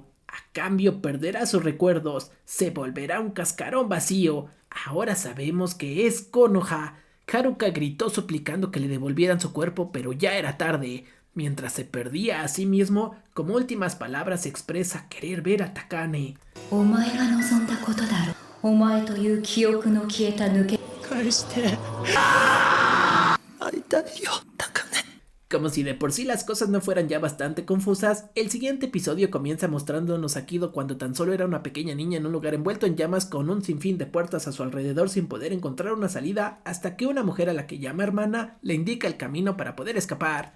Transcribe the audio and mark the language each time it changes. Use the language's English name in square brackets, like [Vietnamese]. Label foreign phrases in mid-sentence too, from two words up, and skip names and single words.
[Spanish] A cambio perderá sus recuerdos, se volverá un cascarón vacío. Ahora sabemos que es Konoha. Haruka gritó suplicando que le devolvieran su cuerpo, pero ya era tarde. Mientras se perdía a sí mismo, como últimas palabras expresa querer ver a Takane. [Japanese] お前が望んだことだろ。お前という記憶の消えた抜け返して会いたいよ高根。 [Spanish] Como si de por sí las cosas no fueran ya bastante confusas, el siguiente episodio comienza mostrándonos a Kido cuando tan solo era una pequeña niña en un lugar envuelto en llamas con un sinfín de puertas a su alrededor sin poder encontrar una salida hasta que una mujer a la que llama hermana le indica el camino para poder escapar.